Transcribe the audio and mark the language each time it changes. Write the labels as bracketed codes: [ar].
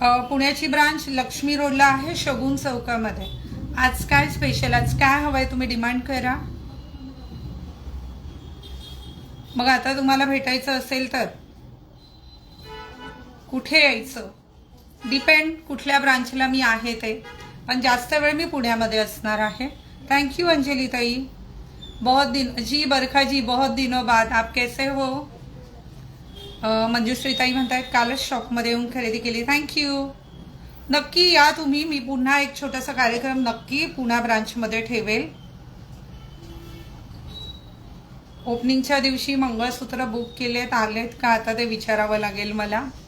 [mr] पुण्याची ब्रांच लक्ष्मी रोडला आहे, शगुन चौकामध्ये. आज काय स्पेशल, आज काय हवंय तुम्ही डिमांड करा. मग आता तुम्हाला भेटायचं असेल तर कुठे यायचं, डिपेंड कुठल्या ब्रांचला मी आहे ते, पण जास्त वेळ मी पुण्यामध्ये असणार आहे. [en] Thank you Anjali ताई. [hi] बहुत दिन जी बरखा जी, बहुत दिनों बाद, आप कैसे हो. [mr] मंजुश्री ताई म्हणतायत कालच शॉपमध्ये येऊन खरेदी केली. थँक्यू. नक्की या तुम्ही. मी पुन्हा एक छोटासा कार्यक्रम नक्की पुणे ब्रांचमध्ये ठेवेल. ओपनिंगच्या दिवशी मंगळसूत्र बुक केलेत, आलेत का आता ते विचारावं लागेल मला.